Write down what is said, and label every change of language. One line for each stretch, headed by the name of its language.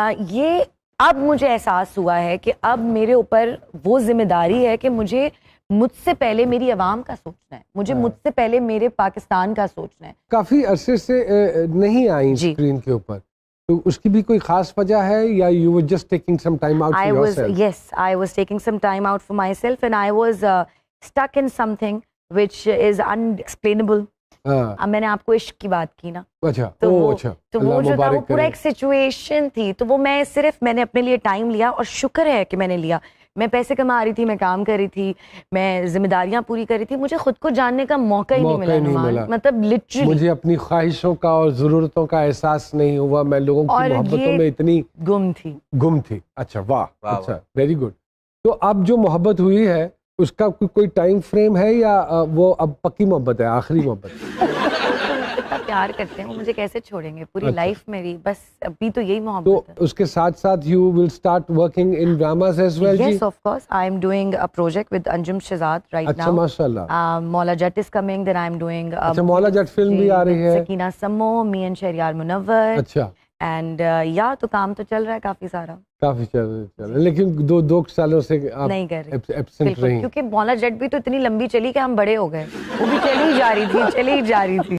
Urdu: یہ اب مجھے احساس ہوا ہے کہ اب میرے اوپر وہ ذمہ داری ہے کہ مجھ سے پہلے میری عوام کا سوچنا ہے, مجھے مجھ سے پہلے میرے پاکستان کا سوچنا ہے. کافی عرصے سے نہیں آئی اسکرین کے اوپر, تو اس کی بھی کوئی خاص وجہ ہے یا
English: you were just taking some time out for yourself? Yes, I was taking some time out for myself and I was stuck in something which is unexplainable.
Urdu: اب میں نے آپ کو عشق کی بات کی نا, تو وہ جو تھا وہ پورا ایک سچویشن تھی, تو وہ میں نے اپنے لیے ٹائم لیا, اور شکر ہے کہ میں نے لیا. میں پیسے کما رہی تھی, میں کام کر رہی تھی, میں ذمہ داریاں پوری کر رہی تھی, مجھے خود کو جاننے کا موقع ہی نہیں ملا. مطلب لٹرلی مجھے اپنی خواہشوں کا اور ضرورتوں کا احساس نہیں ہوا, میں لوگوں کی محبتوں میں اتنی گم تھی. اچھا, واہ, اچھا, ویری گڈ. تو اب جو محبت ہوئی ہے اس کا کوئی ٹائم فریم ہے یا وہ اب پکی محبت ہے, آخری محبت؟ پیار کرتے ہیں, وہ مجھے کیسے چھوڑیں گے پوری لائف میری, بس ابھی تو یہی محبت ہے. تو اس کے ساتھ ساتھ
English: you will start working in dramas as well? Yes, of course. I am doing a project with Anjum Shehzad right now.
Urdu: اچھا, ماشاءاللہ.
English: Maula Jatt is coming, then I am doing
Urdu: اچھا, مولا جٹ فلم بھی آ رہی ہے.
English: Sakina Samo, me and Shahryar Munawar.
Urdu: اچھا, اینڈ تو کام تو چل رہا ہے کافی سارا, کافی چل رہا ہے, لیکن دو سالوں سے آپ نہیں کر رہے ایبسنٹ رہی, کیونکہ مولا جٹ بھی تو اتنی لمبی چلی کہ ہم بڑے ہو گئے, وہ بھی چلی جا رہی تھی.